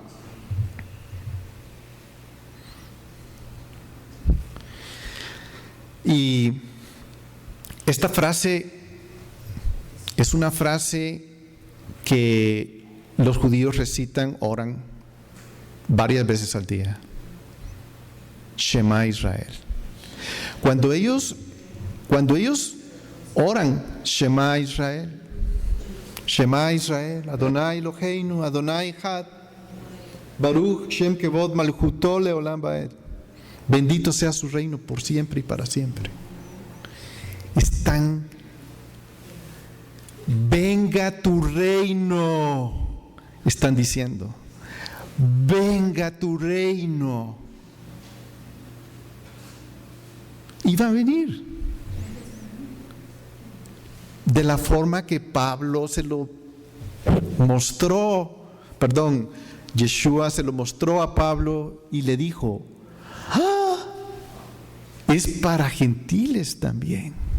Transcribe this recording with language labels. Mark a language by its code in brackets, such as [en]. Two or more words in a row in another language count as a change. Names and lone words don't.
[es] Y esta frase es una frase que los judíos recitan, oran varias veces al día. [he] שמע ישראל. [es] Cuando ellos oran [he] שמע ישראל אדוני אלוהינו אדוני אחד ברוך שם כבוד מלכותו לעולם ועד. [es] Bendito sea su reino por siempre y para siempre. Están, venga tu reino, están diciendo, venga tu reino. Y va a venir de la forma que Pablo se lo mostró, Yeshua se lo mostró a Pablo y le dijo, es para gentiles también.